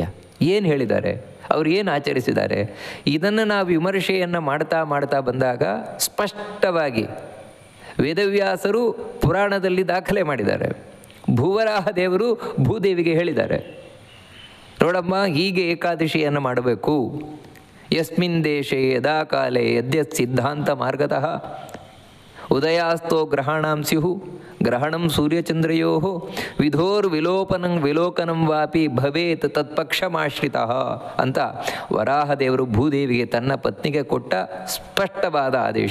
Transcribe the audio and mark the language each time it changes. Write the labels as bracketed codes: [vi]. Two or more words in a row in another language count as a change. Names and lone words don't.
[kn] ಏನು ಹೇಳಿದ್ದಾರೆ, ಅವರು ಏನು ಆಚರಿಸಿದ್ದಾರೆ, ಇದನ್ನು ನಾವು ವಿಮರ್ಶೆಯನ್ನು ಮಾಡ್ತಾ ಮಾಡ್ತಾ ಬಂದಾಗ ಸ್ಪಷ್ಟವಾಗಿ ವೇದವ್ಯಾಸರು ಪುರಾಣದಲ್ಲಿ ದಾಖಲೆ ಮಾಡಿದ್ದಾರೆ, ಭೂವರಾಹ ದೇವರು ಭೂದೇವಿಗೆ ಹೇಳಿದ್ದಾರೆ, ನೋಡಮ್ಮ ಹೀಗೆ ಏಕಾದಶಿಯನ್ನು ಮಾಡಬೇಕು. [sa] ಯಸ್ಮಿನ್ ದೇಶೇ ಯದಾ ಕಾಲೇ ಯದ್ಯತ್ ಸಿದ್ಧಾಂತ ಮಾರ್ಗತಃ ಉದಯಾಸ್ತೋ ಗ್ರಹಣಾಂ ಸ್ಯುಹು ಗ್ರಹಣಂ ಸೂರ್ಯಚಂದ್ರಯೋ ವಿಲೋಕನಂ ವಾಪಿ ಭವೇತ್ ತತ್ಪಕ್ಷಮಾಶ್ರಿತಃ [kn] ಅಂತ ವರಾಹದೇವರು ಭೂದೇವಿಗೆ ತನ್ನ ಪತ್ನಿಗೆ ಕೊಟ್ಟ ಸ್ಪಷ್ಟವಾದ ಆದೇಶ.